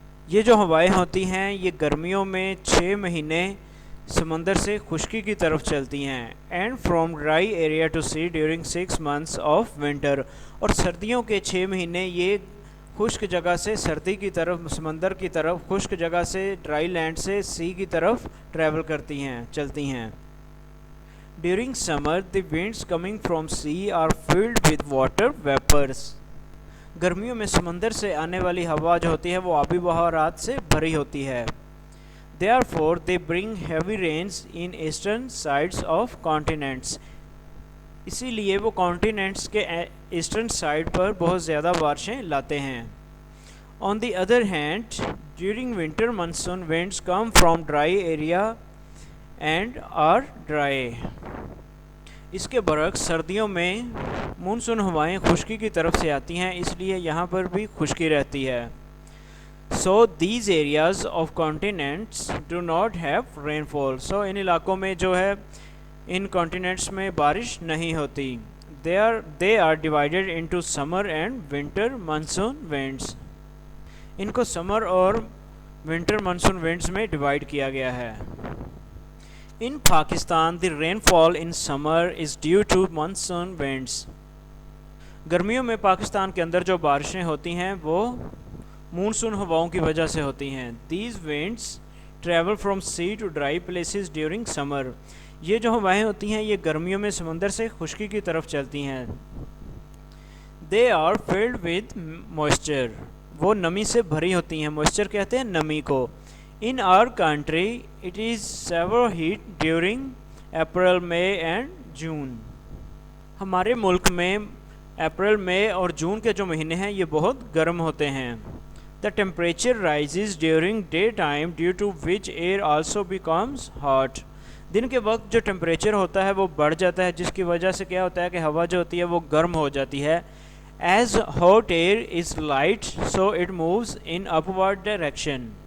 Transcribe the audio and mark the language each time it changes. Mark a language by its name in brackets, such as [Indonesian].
[Urdu] یہ جو ہوائیں ہوتی ہیں یہ گرمیوں میں 6 مہینے سمندر سے خشکی کی طرف چلتی ہیں [English] and from dry area to sea during 6 months of winter, [Urdu] اور سردیوں کے 6 مہینے یہ خشک جگہ سے سردی کی طرف سمندر کی طرف، خشک جگہ سے ڈرائی لینڈ سے سی کی طرف ٹریول کرتی ہیں چلتی ہیں. [English] During summer the winds coming from sea are filled with water vapours. [Urdu] گرمیوں میں سمندر سے آنے والی ہوا جو ہوتی ہے وہ آبی بخارات سے بھری ہوتی ہے. [English] Therefore they bring heavy rains in eastern sides of continents. [Urdu] اسی لیے وہ کانٹیننٹس کے ایسٹرن سائڈ پر بہت زیادہ بارشیں لاتے ہیں. [English] On the other hand, during winter monsoon winds come from dry area and are dry. [Urdu] اس کے برعکس سردیوں میں مونسون ہوائیں خشکی کی طرف سے آتی ہیں، اس لیے یہاں پر بھی خشکی رہتی ہے. [English] So these areas of continents do not have rainfall. [Urdu] So ان علاقوں میں جو ہے ان کانٹیننٹس میں بارش نہیں ہوتی. [English] They are divided into summer and winter monsoon winds. [Urdu] ان کو سمر اور ونٹر مانسون ونڈز میں ڈیوائڈ کیا گیا ہے. [English] In Pakistan, the rainfall in summer is due to monsoon winds. [Urdu] گرمیوں میں پاکستان کے اندر جو بارشیں ہوتی ہیں وہ مونسون ہواؤں کی وجہ سے ہوتی ہیں. [English] These winds travel from sea to dry places during summer. [Urdu] یہ جو ہوائیں ہوتی ہیں یہ گرمیوں میں سمندر سے خشکی کی طرف چلتی ہیں. [English] They are filled with moisture. [Urdu] وہ نمی سے بھری ہوتی ہیں. موئسچر کہتے ہیں نمی کو. [English] In our country, it is severe heat during April, May and June. [Urdu] ہمارے ملک میں اپریل، مئی اور جون کے جو مہینے ہیں یہ بہت گرم ہوتے ہیں. [English] The temperature rises during daytime due to which air also becomes hot. [Urdu] دن کے وقت جو ٹیمپریچر ہوتا ہے وہ بڑھ جاتا ہے جس کی وجہ سے کیا ہوتا ہے کہ ہوا جو ہوتی ہے وہ گرم ہو جاتی ہے. [English] As hot air is light, so it moves in upward direction.